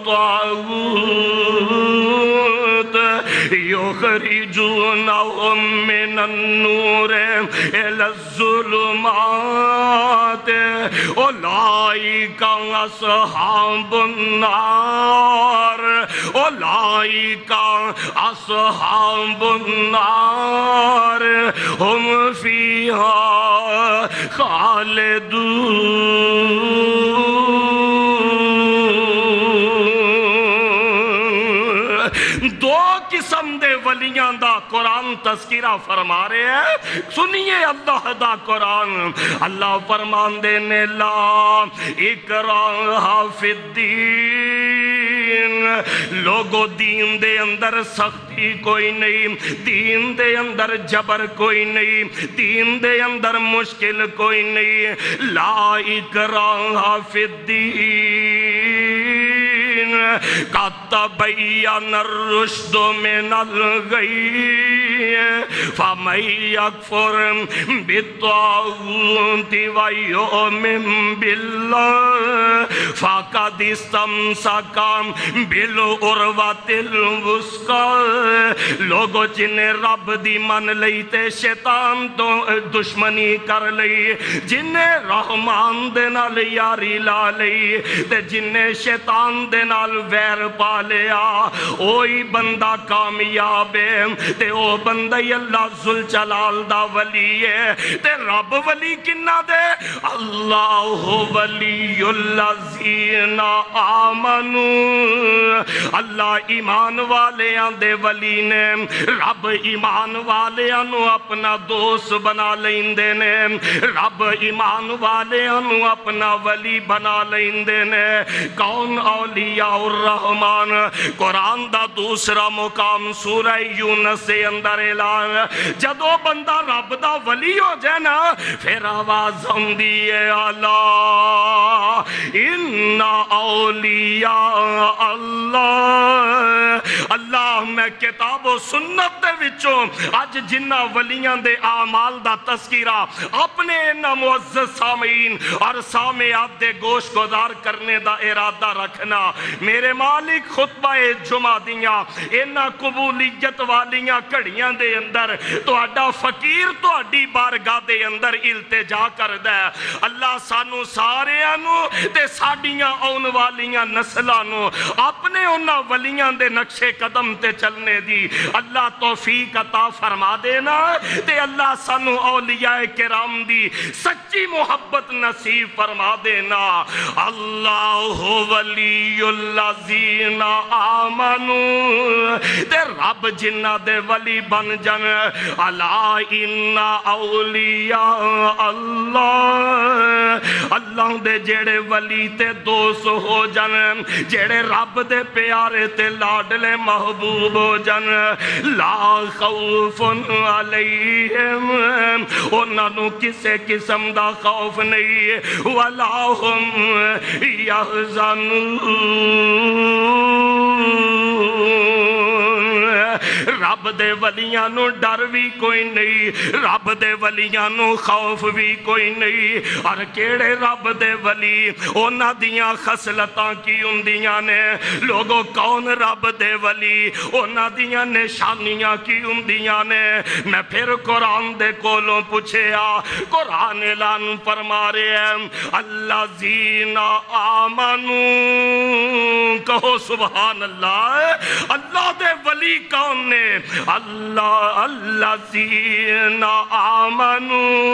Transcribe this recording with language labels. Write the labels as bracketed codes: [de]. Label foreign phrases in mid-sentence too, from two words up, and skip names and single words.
[ar] الطاغوت یخرجونہم من النور الی الظلمات اولئک اصحاب النار اولئک اصحاب النار ہم فیہا خالدون۔ [pa] دو قسم دے ولیاں دا قرآن تذکرہ فرما رہے ہیں، سنیے اللہ دا قرآن۔ اللہ فرمان دینے [ar] لا اکراہ فی الدین، [pa] لوگو دین دے اندر سختی کوئی نہیں، دین دے اندر جبر کوئی نہیں، دین دے اندر مشکل کوئی نہیں۔ [ar] لا اکراہ فی الدین قد تبین الرشد من الغی فمن یکفر بالطاغوت ویؤمن باللہ فقد استمسک بالعروۃ الوثقی۔ [pa] لوگو جنہیں رب دی من لئی تے شیطان تو دشمنی کر لئی، جنہیں رحمان دے نال یاری لا لئی تے جنہیں شیطان دے نال ویر پا لیا، اوہی بندہ کامیاب ہے تے او بندہ اللہ ذوالجلال دا ولی ہے۔ تے رب ولی کنہ دے؟ [ar] اللہ ولی الذین آمنوا، [pa] اللہ ایمان والیاں دے ولی نے۔ رب ایمان والیاں نو اپنا دوست بنا لیندے نے، رب ایمان والیاں نو اپنا ولی بنا لیندے نے۔ [ar] کون اولیاء الرحمن؟ [pa] قرآن دا دوسرا مقام سورہ یونس سے اندر اعلان، جدو بندہ رب دا ولی ہو جائے نا پھر آواز ہوندی ہے اللہ [ar] ان اولیاء اللہ۔ [pa] اللہ میں کتاب و سنت دے وچوں اج جنہ ولیاں دے اعمال دا تذکرہ اپنے انہاں معزز سامعین اور سامعات دے گوش گزار کرنے دا ارادہ رکھنا۔ میرے مالک خطبہ جمعہ دیاں انہاں قبولیت والیاں گھڑیاں دے اندر تو اڈا فقیر تو اڈی بارگاہ دے اندر التجا کردہ ہے، اللہ سانو سارے آنو تے ساڑیاں آن والیاں نسلانو اپنے انہاں ولیاں دے نقشے قدم تے چلنے دی اللہ توفیق عطا فرما دینا تے اللہ سانو اولیاء کرام دی سچی محبت نصیب فرما دینا [ar] اللہ ولی الذین آمنوا [pa] تے رب جنہ دے ولی بن جن [ar] الا ان اولیاء اللہ [pa] اللہ دے جڑے ولی تے دوست ہو جن جڑے رب دے پیارے تے لاڈلے محبوب ہو جن [ar] لا خوف علیہم [pa] انہاں نو کسے قسم دا خوف نہیں [ar] ولا ہم یحزنون [pa] رب دے ولیاں نو ڈر بھی کوئی نہیں رب دے ولیاں نو خوف بھی کوئی نہیں اور کیڑے رب دے ولی انہاں دیاں خصلتاں کی ہوندیاں نے لوگوں کون رب دے ولی انہاں دیاں نشانیاں کی ہوندیاں نے میں پھر قرآن دے کولوں پوچھیا قرآن اعلان فرما رہے ہیں [ar] الذین آمنوا [pa] کہو [ar] سبحان اللہ [pa] اللہ دے ولی کون نے [ar] اللہ الذین آمنوا